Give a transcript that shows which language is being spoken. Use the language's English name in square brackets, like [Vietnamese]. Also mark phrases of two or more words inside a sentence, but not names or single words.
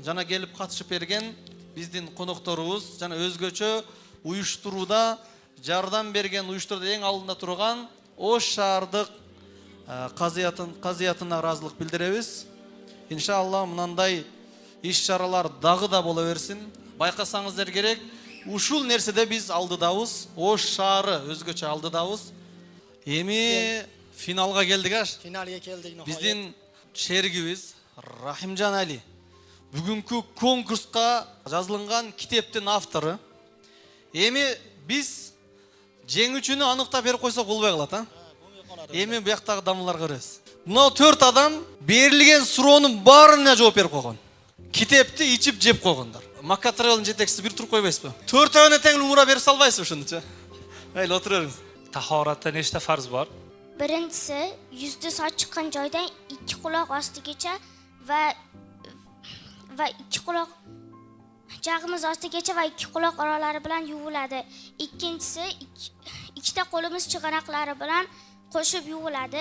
[Kyrgyz] Жана келип катышып берген биздин конокторубуз, жана өзгөчө уюштурууда жардам берген, уюштурда эң алдында турган Ош шаардык казыятына ыраазылык билдиребиз. Иншалла мынандай иш-чаралар дагы да боло берсин. Байкасаңыздар керек, ушул нерседе биз алдыдабыз. Ош шаары өзгөчө алдыдабыз. Эми финалга келдик аш. [Uzbek] Finalga keldik. [Kyrgyz] Биздин шеригибиз Рахимжан Али бүгүнкү конкурска жазылган китептин автору. Эми биз жеңүүчүнү аныктап берип койсок болбой калат, Эми бияктагы дамларга көрөбүз. Мына 4 адам берилген суроонун баарына жооп берип койгон. Китепти ичип жеп койгондор. Макка Travel'ın жетекчиси бир туруп койбойсузбу? 4 тең умура берип салбайсызбы ушунучу? Мейли отура бериңиз. [Uzbek] Tahoratda nechta farz bor? Birinchisi yuzda soch chiqqan joydan 2 quloq ostigacha va 2 quloq jag'imiz ostigacha va 2 quloq oralari bilan yuviladi. Ikkinchisi ikkita qo'limiz chig'anoqlari bilan qo'shib yuviladi.